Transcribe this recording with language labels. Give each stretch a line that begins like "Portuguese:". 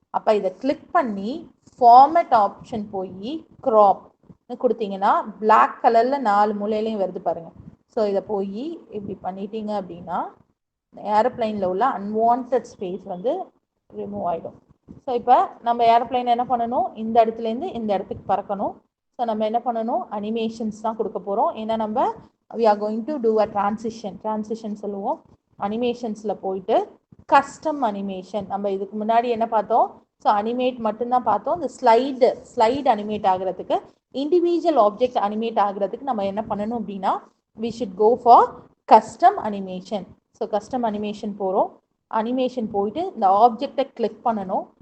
Tamil: அப்போ இதை கிளிக் பண்ணி ஃபார்மேட் ஆப்ஷன் போய் க்ராப் கொடுத்தீங்கன்னா பிளாக் கலரில் 4 மூலையிலையும் வருது பாருங்கள். ஸோ இதை போய் இப்படி பண்ணிட்டீங்க அப்படின்னா ஏரோப்ளைனில் உள்ள அன்வான்ட் ஸ்பேஸ் ரிமூவ் ஆகிடும். ஸோ இப்போ நம்ம ஏரோப்ளைன் என்ன பண்ணணும், இந்த இடத்துலேருந்து இந்த இடத்துக்கு பறக்கணும். ஸோ நம்ம என்ன பண்ணணும், அனிமேஷன்ஸ் தான் கொடுக்க போகிறோம். ஏன்னா நம்ம
English: we are going to do a transition
Tamil: சொல்லுவோம். அனிமேஷன்ஸில் போயிட்டு கஸ்டம் அனிமேஷன், நம்ம இதுக்கு முன்னாடி என்ன பார்த்தோம், ஸோ அனிமேட் மட்டும்தான் பார்த்தோம். இந்த ஸ்லைடு அனிமேட் ஆகிறதுக்கு, இண்டிவிஜுவல் ஆப்ஜெக்ட் அனிமேட் ஆகிறதுக்கு நம்ம என்ன பண்ணணும் அப்படின்னா
English: we should go for custom animation.
Tamil: So custom animation போகிறோம். அனிமேஷன் போயிட்டு இந்த ஆப்ஜெக்டை கிளிக் பண்ணணும்.